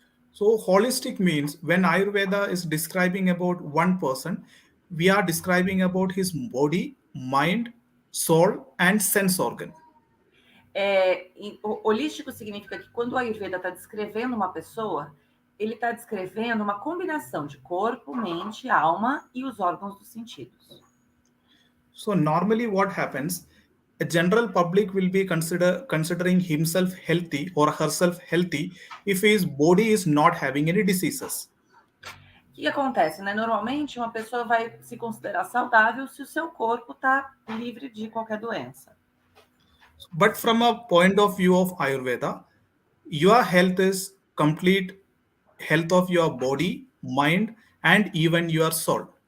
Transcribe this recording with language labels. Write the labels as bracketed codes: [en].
[en] So holistic means when Ayurveda is describing about one person, we are describing about his body, mind, soul and sense organ. [pt] Holístico significa que quando o Ayurveda está descrevendo uma pessoa, ele está descrevendo uma combinação de corpo, mente, alma e os órgãos dos sentidos. [en] So normally what happens, a general public will be considering himself healthy or herself healthy if his body is not having any diseases. [pt] O que acontece, né? Normalmente uma pessoa vai se considerar saudável se o seu corpo está livre de qualquer doença. [en] But from a point of view of Ayurveda, your health is complete health of your body, mind and even your soul.